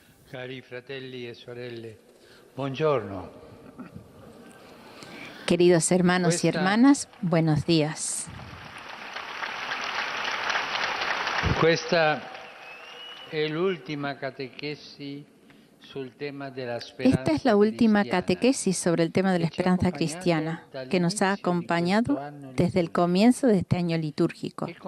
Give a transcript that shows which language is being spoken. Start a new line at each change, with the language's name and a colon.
Italian: Cari fratelli e sorelle, buongiorno.
Spanish: Queridos hermanos y hermanas, buenos días.
Italian: Questa è l'ultima catechesi sul tema della speranza
Spanish: Esta es la última
Italian: cristiana.
Spanish: catequesis sobre el tema de la esperanza cristiana, que nos ha acompañado desde el comienzo de este año litúrgico.